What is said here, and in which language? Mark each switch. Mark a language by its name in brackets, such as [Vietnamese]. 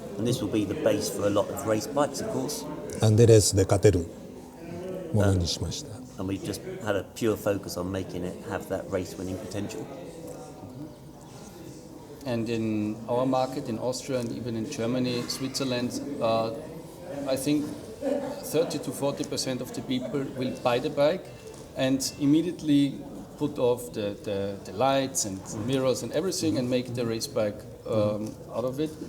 [English] And this will be the base for a lot of race bikes, of course. [Japanese] なんでレースで勝てるものにしました。 [English] And we just had a pure focus on making it have that race winning potential. And in our market, in Austria and even in Germany, Switzerland, I think 30 to 40% of the people will buy the bike and immediately put off the lights and mirrors and everything and make the race bike out of it.